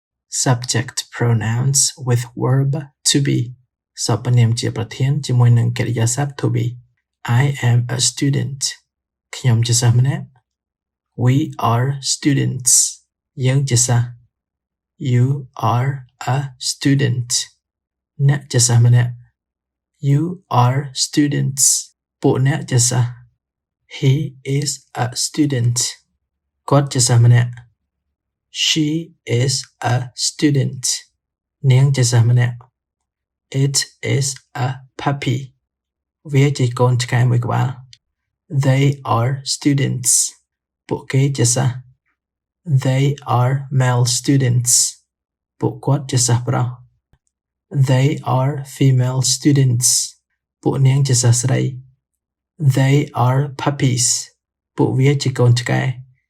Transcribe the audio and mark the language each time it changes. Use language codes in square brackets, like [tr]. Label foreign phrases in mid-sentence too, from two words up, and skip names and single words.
[en] subject pronouns with verb to be [km] សពនាមជាប្រធានជាមួយនឹងកិរិយាសព្ទ [en] to be I am a student [km] ខ្ញុំជាសិស្សម្នាក់ [en] We are students [km] យើងជាសិស្ស [en] You are a student [km] អ្នកជាសិស្សម្នាក់ You [en] are students [km] ពួកអ្នកជាសិស្ស [en] He is a student [km] គាត់ជាសិស្សម្នាក់ She [en] is a student [km] នាងជាសិស្សម្នាក់ [en] It is a puppy [km] វាជាកូនឆ្កែមួយក្បាល [en] They are students [km] ពួកគេជាសិស្ស [en] They are male students [km] ពួកគាត់ជាសិស្សប្រុស [en] They are female students [km] ពួកនាងជាសិស្សស្រី [en] They are puppies [km] ពួកវាជាកូនឆ្កែ